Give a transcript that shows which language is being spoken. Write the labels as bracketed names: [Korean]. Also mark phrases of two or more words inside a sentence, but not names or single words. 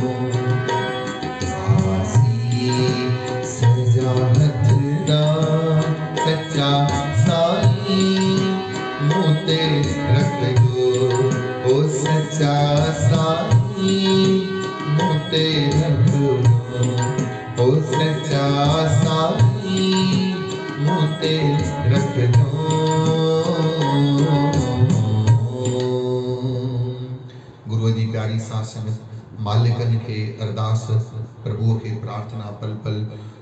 [Sindhi] आशीष जा हथड़ा सच्चा साई मुते रख दो, ओ सच्चा साई मुते रख दो, ओ सच्चा साई मुते रख दो। गुरुअ जी प्यारी सां संगत मालिकनि खे अरदास, प्रभुअ खे प्रार्थना, पल पल